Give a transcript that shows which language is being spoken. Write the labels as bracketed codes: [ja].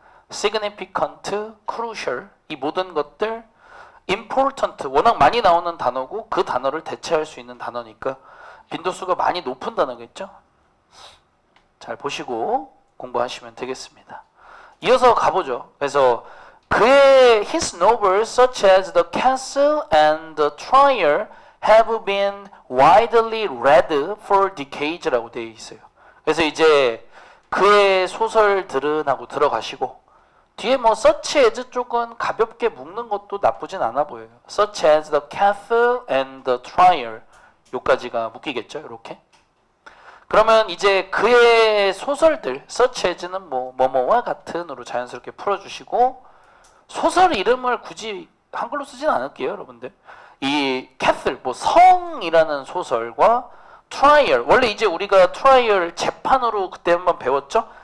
[ko] significant, crucial 이 모든 것들 important 워낙 많이 나오는 단어고 그 단어를 대체할 수 있는 단어니까 빈도수가 많이 높은 단어겠죠. 잘 보시고 공부하시면 되겠습니다. 이어서 가보죠. 그래서 그의 [en] his novels such as The Castle and The Trial have been widely read for decades라고 [ko] 되어 있어요. 그래서 이제 그의 소설들은 하고 들어가시고 뒤에 뭐 such as 쪽은 가볍게 묶는 것도 나쁘진 않아 보여요. [en] such as the castle and the trial [ko] 요까지가 묶이겠죠. 이렇게. 그러면 이제 그의 소설들 such as는 뭐뭐와 같은으로 자연스럽게 풀어주시고 소설 이름을 굳이 한글로 쓰진 않을게요. 여러분들. 이 castle 뭐 성이라는 소설과 트라이얼 원래 이제 우리가 트라이얼 재판으로 그때 한번 배웠죠.